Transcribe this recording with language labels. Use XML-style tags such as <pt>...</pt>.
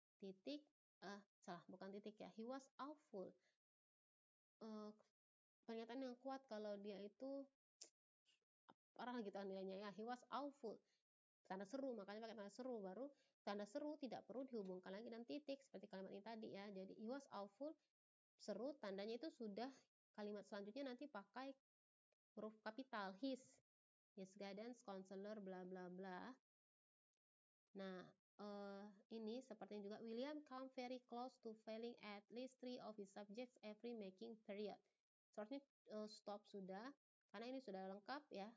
<id>Titik, salah, bukan titik ya.</id> <en>He was awful.</en> <id>Pernyataan yang kuat kalau dia itu parah gitu nilainya ya.</id> <en>He was awful.</en> <id>Tanda seru, makanya pakai tanda seru. Baru tanda seru tidak perlu dihubungkan lagi dengan titik seperti kalimat ini tadi ya. Jadi</id> <en>he was awful,</en> <id>seru, tandanya itu sudah kalimat selanjutnya nanti pakai huruf kapital,</id> <en>his guidance counselor bla bla bla.</en> <id>Nah, ini sepertinya juga</id> <en>William come very close to failing at least 3 of his subjects every making period.</en> <id>Seharusnya stop sudah, karena ini sudah lengkap ya.</id>